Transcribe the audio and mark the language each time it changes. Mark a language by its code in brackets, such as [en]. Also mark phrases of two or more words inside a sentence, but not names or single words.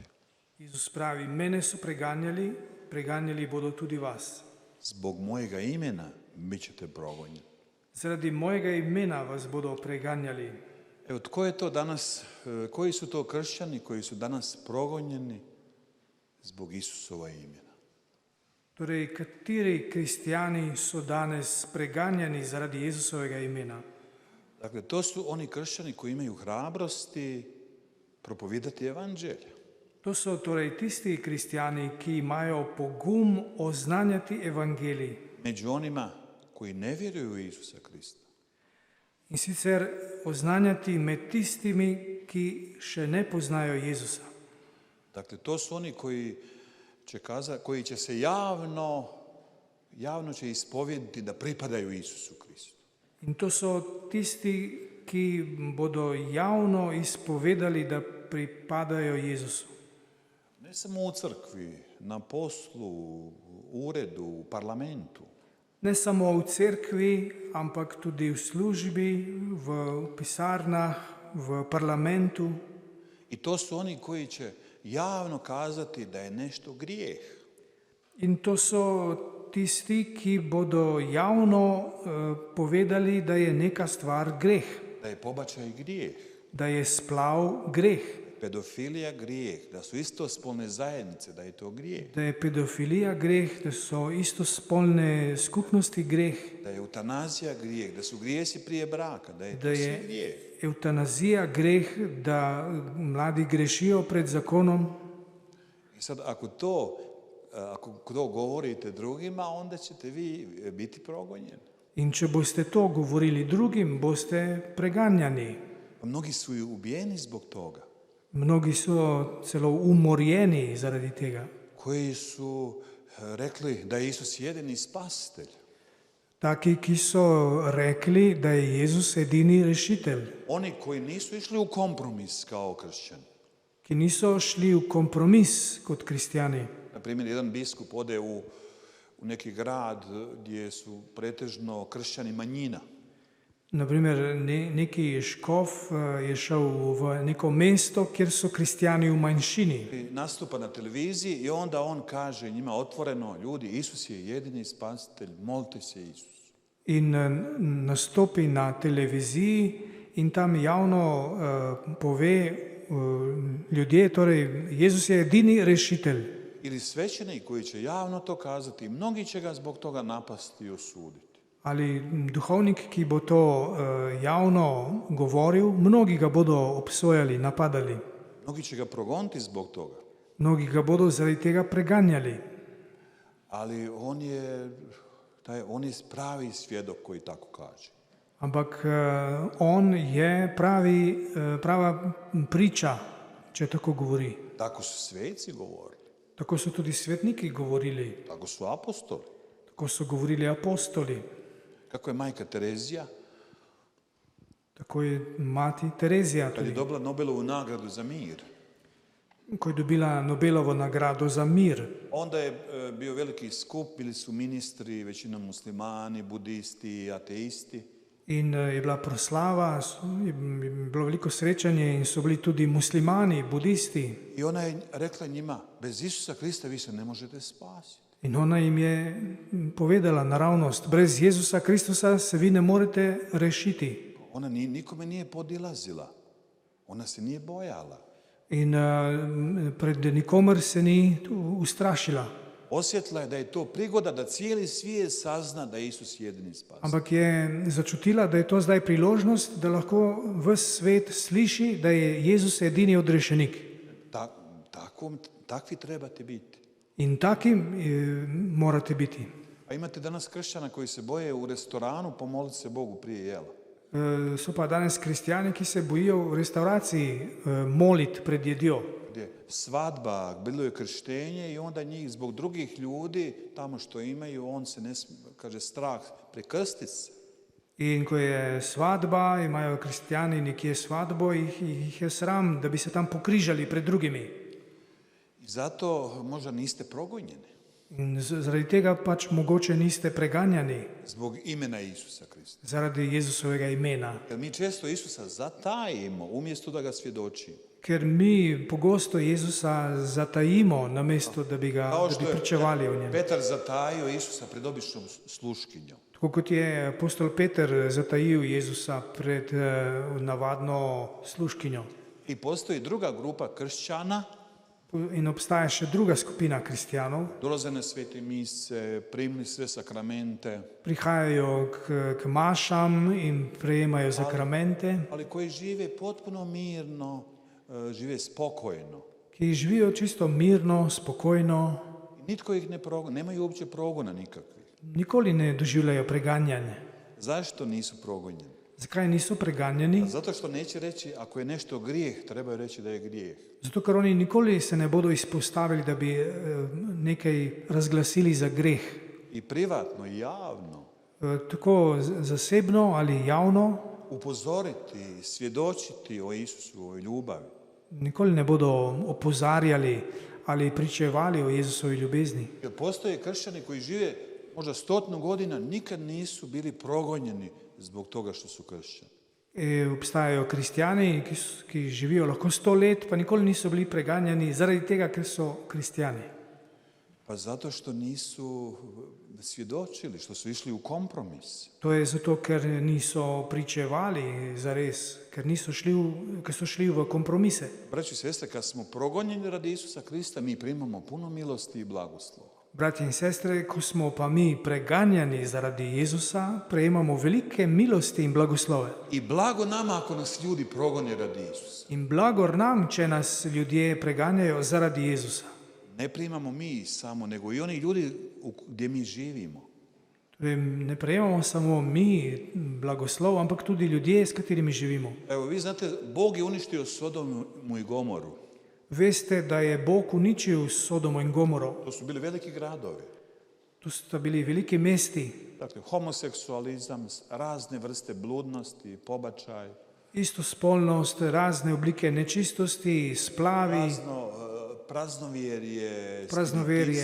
[sl] Isus pravi, [hr] mene su [sl] preganjali bodo tudi vas. [hr] Zbog mojega imena bit ćete progonjeni. [sl] Zaradi mojega imena vas bodo preganjali. [hr] Evo, tko je to danas, koji su to kršćani koji su danas progonjeni zbog Isusova imena? [sl] Torej, kateri kristijani so danes preganjani zaradi Jezusovega imena? [hr] Dakle, to su oni kršćani koji imaju hrabrosti propovedati evanđelje. [sl] To so torej tisti kristijani, ki imajo pogum oznanjati evangelij. [hr] Među onima koji ne vjeruju u Isusa Krista. [sl] In sicer oznanjati med tistimi, ki še ne poznajo Jezusa. [hr] Dakle, to su oni koji će se javno će ispovjediti da pripadaju Isusu Kristu. [sl] In to so tisti, ki bodo javno izpovedali, da pripadajo Jezusu. [hr] Ne samo u crkvi, na poslu, u uredu, u parlamentu. [sl] Ne samo v cerkvi, ampak tudi v službi, v pisarnah, v parlamentu. [hr] I to su oni koji će javno kazati da je nešto grijeh. [sl] In to so tisti, ki bodo javno povedali, da je neka stvar greh, [hr] Da je pobačaj grijeh, [sl] da je splav greh, [hr] pedofilija grijeh, da su istospolne zajednice, da je to grijeh. [sl] da je pedofilija greh, da so istospolne skupnosti greh, [hr] Da je eutanazija grijeh, da su grijesi prije braka, da je da to sve je grijeh. [sl] eutanazija greh, da mladi grešijo pred zakonom. [hr] I sad, ako to govorite drugima, onda ćete vi biti progonjeni. [sl] In če boste to govorili drugim, boste preganjani. [hr] Mnogi su i ubijeni zbog toga. [sl] Mnogi so celo umorjeni zaradi tega. [hr] Koji su rekli da je Isus jedini spasitelj. [sl] Taki, ki so rekli, da je Jezus edini rešitelj. [hr] Oni koji nisu išli u kompromis kao kršćani. [sl] Ki niso šli v kompromis kot kristjani. [hr] Na primjer, jedan biskup ode u neki grad gdje su pretežno kršćani manjina. [sl] Naprimer, neki škof je šel v neko mesto, kjer so kristjani v manjšini. [hr] I nastupa na televiziji i onda on kaže njima otvoreno, ljudi, Isus je jedini spasitelj, molite se Isusu. [sl] In nastopi na televiziji in tam javno pove ljudje, torej Jezus je edini rešitelj. [hr] Ili svećenik koji će javno to kazati, mnogi će ga zbog toga napasti i osuditi. [sl] Ali duhovnik, ki bo to javno govoril, mnogi ga bodo obsojali, napadali. [hr] Mnogi će ga progoniti zbog toga. [sl] Mnogi ga bodo zaradi tega preganjali. [hr] Ali on je pravi svjedok koji tako kaže. [sl] Ampak on je prava priča, če tako govori. [hr] Tako su sveci govorili. [sl] Tako so tudi svetniki govorili. [hr] Tako su apostoli. [sl] Tako so govorili apostoli. [hr] Kako je majka Terezija, [sl] Tako je mati Terezija [hr] kad je [sl] tudi, [hr] dobila Nobelovu nagradu za mir, [sl] ko je dobila Nobelovo nagrado za mir. [hr] onda je bio veliki skup, bili su ministri, većinom muslimani, budisti, ateisti. [sl] In je bila proslava, je bilo veliko srečanje in so bili tudi muslimani, budisti. [hr] I ona je rekla njima, bez Isusa Krista vi se ne možete spasiti. [sl] In ona jim je povedala naravnost, brez Jezusa Kristusa se vi ne morete rešiti. [hr] Ona nikome nije podilazila, ona se nije bojala. [sl] In pred nikomer se ni ustrašila. [hr] Osjetila je da je to prigoda da cijeli svijet sazna da je Isus jedini spasitelj. [sl] Ampak je začutila, da je to zdaj priložnost, da lahko ves svet sliši, da je Jezus edini odrešenik. [hr] Takvi trebate biti. [sl] In takim morate biti. [hr] A imate danas kršćana koji se boje u restoranu pomoliti se Bogu prije jela. [sl] So pa danes kristjani, ki se bojijo v restauraciji moliti pred jedjo. [hr] Gdje svadba, bilo je krštenje i onda njih zbog drugih ljudi tamo što imaju, on se kaže strah prekrstit se. [sl] In ko je svadba, imajo kristjani nekje svadbo, jih je sram, da bi se tam pokrižali pred drugimi. [hr] I zato možda niste progonjeni. [sl] In zaradi tega pač mogoče niste preganjani [hr] zbog imena Isusa Krista. [sl] zaradi Jezusovega imena. [hr] Jer mi često Isusa zatajimo umjesto da ga svjedočimo. [sl] Ker mi pogosto Jezusa zatajimo namesto da bi pričevali o njem. [hr] Petar zatajio Isusa pred običnom sluškinjom. [sl] Tako kot je apostol Peter zatajil Jezusa pred navadno sluškinjo. [hr] I postoji druga grupa kršćana, [sl] In obstaja še druga skupina kristjanov, [hr] dolaze na svete mise, primili sve sakramente, [sl] prihajajo k mašam in prejemajo sakramente, [hr] ali koji žive potpuno mirno, žive spokojno. [sl] ki živijo čisto mirno, spokojno, [hr] Nitko ih ne progona, nemaju uopće progona nikakvih. [sl] nikoli ne doživljajo preganjanje. [hr] Zašto nisu progonjeni? [sl] Zakaj niso preganjani? [hr] Zato što neće reći ako je nešto grijeh, trebaju reći da je grijeh. [sl] Zato, ker oni nikoli se ne bodo izpostavili, da bi nekaj razglasili za greh. [hr] I privatno, i javno. [sl] Tako zasebno ali javno, [hr] Upozoriti, svjedočiti o Isusovoj ljubavi. [sl] nikoli ne bodo opozarjali ali pričevali o Jezusovi ljubezni. [hr] Jer postoje kršćani koji žive možda 100 godina, nikad nisu bili progonjeni zbog toga što su kršćani. [sl] Obstajajo kristjani, ki živijo lahko 100 let, pa nikoli niso bili preganjani zaradi tega, ker so kristjani. [hr] Pa zato što nisu svjedočili, što su išli u kompromis. [sl] To je zato, ker niso pričevali zares, ker so šli v kompromise. [hr] Braći i sestre, kad smo progonjeni radi Isusa Krista, mi primamo puno milosti i blagoslova. [sl] Bratje in sestre, ko smo pa mi preganjani zaradi Jezusa, prejemamo velike milosti in blagoslove. [hr] I blago nama ako nas ljudi progone radi Isusa. [sl] In blagor nam, če nas ljudje preganjajo zaradi Jezusa. [hr] Ne primamo mi samo, nego i oni ljudi gdje mi živimo. [sl] Torej, ne prejemamo samo mi blagoslov, ampak tudi ljudje, s katerimi živimo. [hr] Evo, vi znate, Bog je uništio Sodomu i Gomoru. [sl] Veste, da je Bog uničil Sodomo in Gomoro. [hr] To su bili veliki gradovi. [sl] Tu sta bili veliki mesti, [hr] Dakle, homoseksualizam, razne vrste bludnosti, pobačaj, [sl] istospolnost, razne oblike nečistosti, splavi, [hr] praznovjerje, Praznovjerje.